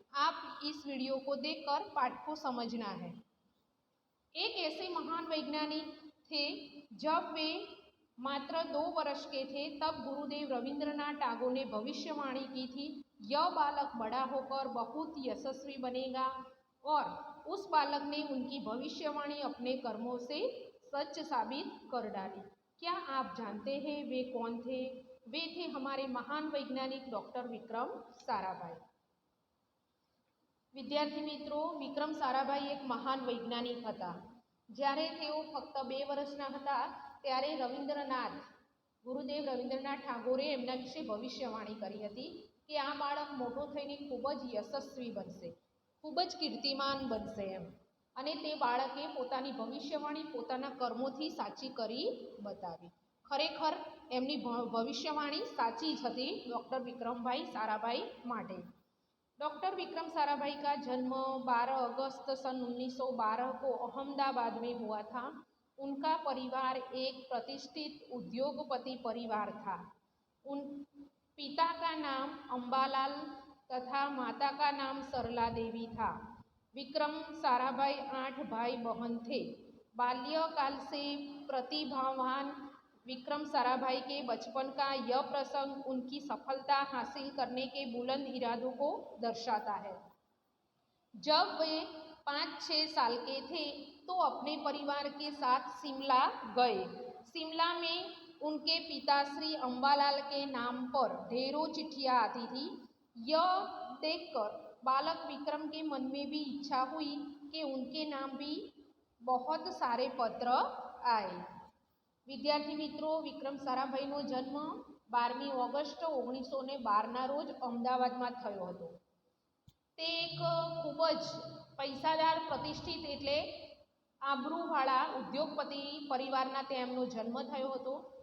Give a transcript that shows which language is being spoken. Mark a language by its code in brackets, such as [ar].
[hi] आप इस वीडियो को देखकर पाठ को समझना है। एक ऐसे महान वैज्ञानिक थे, जब वे मात्र 2 वर्ष के थे तब गुरुदेव रविंद्रनाथ टैगोर ने भविष्यवाणी की थी, यह बालक बड़ा होकर बहुत यशस्वी बनेगा, और उस बालक ने उनकी भविष्यवाणी अपने कर्मों से सच साबित कर डाली। क्या आप जानते हैं वे कौन थे? वे थे हमारे महान वैज्ञानिक डॉक्टर विक्रम साराभाई। विद्यार्थी मित्रों, विक्रम साराभाई एक महान वैज्ञानिક [gu] હતા। જ્યારે તેઓ ફક્ત 2 વર્ષના હતા ત્યારે ગુરુદેવ રવિન્દ્રનાથ ટાગોરે એમના વિશે ભવિષ્યવાણી કરી હતી કે આ બાળક મોટો થઈને ખૂબ જ યશસ્વી બનશે, ખૂબ જ કીર્તિમાન બનશે એમ, અને તે બાળકે પોતાની ભવિષ્યવાણી પોતાના કર્મોથી સાચી કરી બતાવી। ખરેખર એમની ભવિષ્યવાણી સાચી જ હતી ડૉક્ટર વિક્રમભાઈ સારાભાઈ માટે। [hi] डॉक्टर विक्रम साराभाई का जन्म 12 अगस्त सन 1912 को अहमदाबाद में हुआ था। उनका परिवार एक प्रतिष्ठित उद्योगपति परिवार था। उन पिता का नाम अंबालाल तथा माता का नाम सरला देवी था। विक्रम साराभाई 8 भाई बहन थे। बाल्यकाल से प्रतिभावान विक्रम साराभाई के बचपन का यह प्रसंग उनकी सफलता हासिल करने के बुलंद इरादों को दर्शाता है। जब वे 5-6 साल के थे तो अपने परिवार के साथ शिमला गए। शिमला में उनके पिता श्री अंबालाल के नाम पर ढेरों चिट्ठियाँ आती थी। यह देखकर बालक विक्रम के मन में भी इच्छा हुई कि उनके नाम भी बहुत सारे पत्र आए। विद्यार्थी मित्रों, विक्रम साराभाईનો जन्म [gu] 12 ઓગસ્ટ 1912 રોજ અમદાવાદમાં થયો હતો। તે એક ખૂબ જ પૈસાદાર, પ્રતિષ્ઠિત એટલે આબરૂવાળા ઉદ્યોગપતિ પરિવારના તેમનો જન્મ થયો હતો।